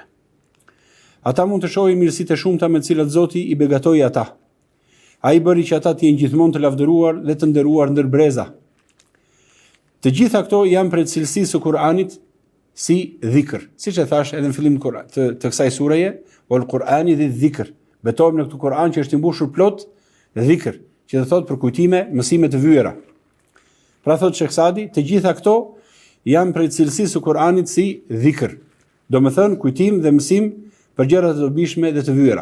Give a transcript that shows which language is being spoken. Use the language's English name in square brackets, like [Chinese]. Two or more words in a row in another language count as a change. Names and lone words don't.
[Albanian] Ata mund të shohin mirësitë e shumta me të cilat Zoti i begatoi ata. Ai bëri që ata të jenë gjithmonë të lavdëruar dhe të nderuar ndër breza. Të gjitha këto janë prej cilësisë së Kur'anit si dhikr. Siç e thash edhe në fillim të kësaj sureje, [Arabic] والقرآن ذي الذكر. [Albanian] Betojmë në këtë Kur'an që është i mbushur plot dhikr, që do thotë për kujtime, mësime të vyera. Pra thotë Sheikh Saadi, të gjitha këto janë prej cilësisë së Kur'anit si dhikr. Domethënë kujtim dhe mësim për gjëra të dobishme dhe të vyera.